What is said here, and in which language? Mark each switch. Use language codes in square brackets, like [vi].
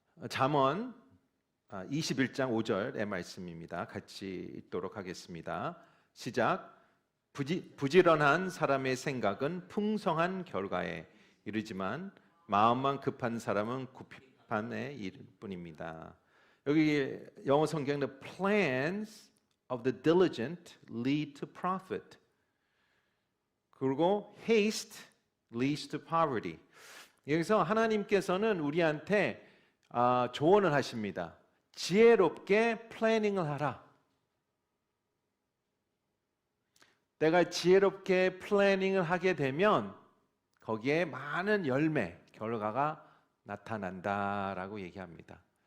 [ko] 잠언 21장 5절의 말씀입니다. 같이 읽도록 하겠습니다. 시작. 부지런한 사람의 생각은 풍성한 결과에 이르지만 마음만 급한 사람은 구피판에 이를 뿐입니다. 여기 영어 성경은 [en] plans of the diligent lead to profit. [ko] 그리고 [en] haste leads to poverty. [ko] 여기서 하나님께서는 우리한테 조언을 하십니다. 지혜롭게 플래닝을 하라. 내가 지혜롭게 플래닝을 하게 되면 거기에 많은 열매, 결과가 나타난다라고 얘기합니다.